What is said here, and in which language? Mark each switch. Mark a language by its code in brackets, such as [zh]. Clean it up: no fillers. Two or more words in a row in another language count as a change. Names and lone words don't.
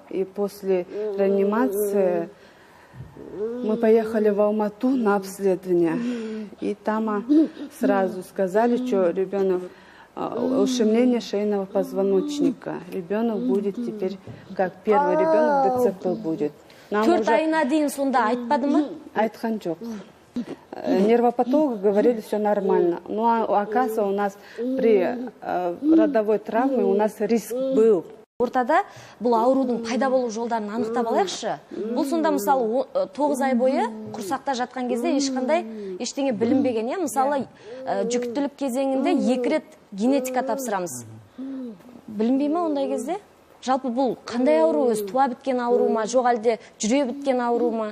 [ru] И после реанимации мы поехали в Алмату на обследование. И там сразу сказали, что ребенок ушемление шейного позвоночника. Ребенок будет теперь, как первый ребенок, ДЦП будет. [kk] 4 айына дейін сонда айтпады ма? Айтқан жоқ. [ru] Нервопатологи говорили, все нормально. Но оказывается, у нас при родовой травме у нас риск был. [kk] Ортада бұл аурудың пайда болу жолдарын анықтап алайықшы. Бұл сонда мысалы 9 ай бойы құрсақта жатқан кезде ешқандай ештеңе білінбеген. Мысалы жүктілік кезеңінде 2 рет генетика тапсырамыз. Білінбей ме ондай кезде? Жалпы бұл қандай ауру, өз туа біткен ауру ма, жоқ әлде жүре біткен ауру ма?